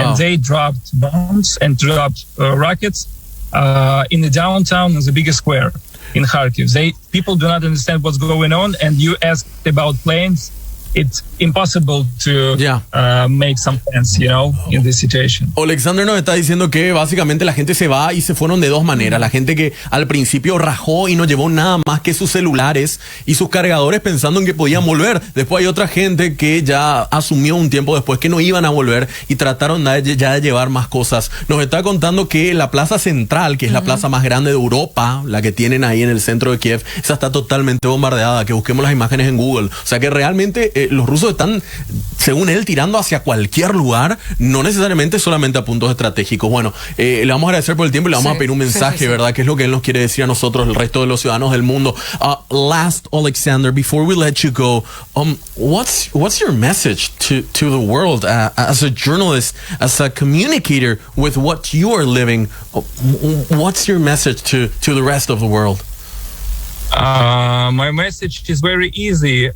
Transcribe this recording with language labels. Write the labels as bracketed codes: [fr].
[en] And they dropped bombs and dropped rockets in the downtown in the biggest square in Kharkiv. People do not understand what's going on, and you asked about planes. It's impossible to make some sense, in this situation. [es] Alexander nos está diciendo que básicamente la gente se va, y se fueron de dos maneras. La gente que al principio rajó y no llevó nada más que sus celulares y sus cargadores pensando en que podían volver. Después hay otra gente que ya asumió un tiempo después que no iban a volver y trataron ya de llevar más cosas. Nos está contando que la plaza central, que es la plaza más grande de Europa, la que tienen ahí en el centro de Kiev, esa está totalmente bombardeada. Que busquemos las imágenes en Google. O sea que realmente los rusos están, según él, tirando hacia cualquier lugar, no necesariamente solamente a puntos estratégicos. Bueno, le vamos a agradecer por el tiempo y le vamos a pedir un mensaje, ¿verdad? Que es lo que él nos quiere decir a nosotros, el resto de los ciudadanos del mundo. [en] Last, Alexander, before we let you go, what's your message to the world as a journalist, as a communicator with what you are living? What's your message to the rest of the world? My message is very easy.